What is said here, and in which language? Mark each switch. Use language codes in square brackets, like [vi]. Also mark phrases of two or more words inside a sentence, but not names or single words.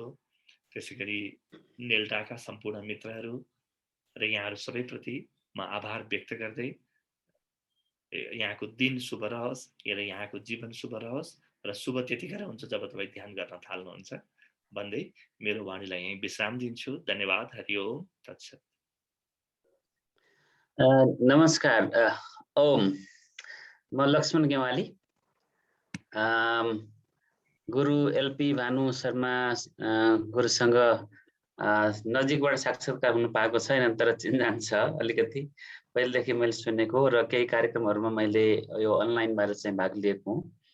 [ne] त्यसैगरी नेल्टाका सम्पूर्ण मित्रहरू र यहाँहरू सबैप्रति म आभार व्यक्त गर्दै यहाँको दिन शुभ रहोस्, यहाँको जीवन शुभ रहोस् र शुभ त्यतिखेर हुन्छ जब तपाई ध्यान गर्न थाल्नुहुन्छ भन्दै मेरो वाणीलाई यही विश्राम दिन्छु। [sa] धन्यवाद। हरि ओम तत्सत। [ne] नमस्कार। ओम, म लक्ष्मण गेवाली, गुरु एलपी भानु शर्मा गुरुसँग नजिकबाट साक्षात्कार हुनु पाएको छैन, तर चिन्जान छ अलिकति। पहिलेदेखि मैले सुनेको र केही कार्यक्रमहरुमा मैले यो अनलाइनबाट चाहिँ भाग लिएको हुँ।